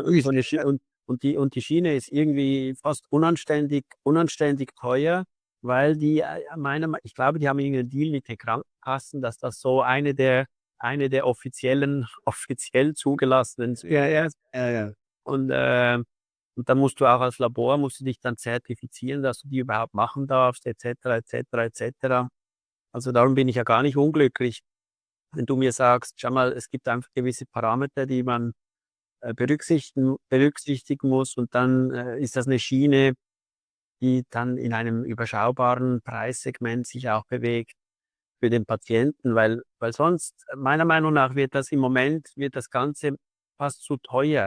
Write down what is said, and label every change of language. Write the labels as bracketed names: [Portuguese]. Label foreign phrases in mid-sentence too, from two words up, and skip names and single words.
[German] so 'ne Schi und die Schiene ist irgendwie fast unanständig teuer, weil die, ich glaube, die haben irgend 'nen Deal mit den Krankenkassen, dass das so eine der offiziell zugelassenen ja, ja, ja, ja. und dann musst du auch als Labor musst du dich dann zertifizieren, dass du die überhaupt machen darfst [Latin] et cetera, et cetera, et cetera. [German] Also, darum bin ich ja gar nicht unglücklich, wenn du mir sagst: „Schau mal, es gibt einfach gewisse Parameter, die man, berücksichtigen muss und dann, ist das eine Schiene, die dann in einem überschaubaren Preissegment sich auch bewegt für den Patienten“, weil sonst meiner Meinung nach wird das Ganze fast zu teuer.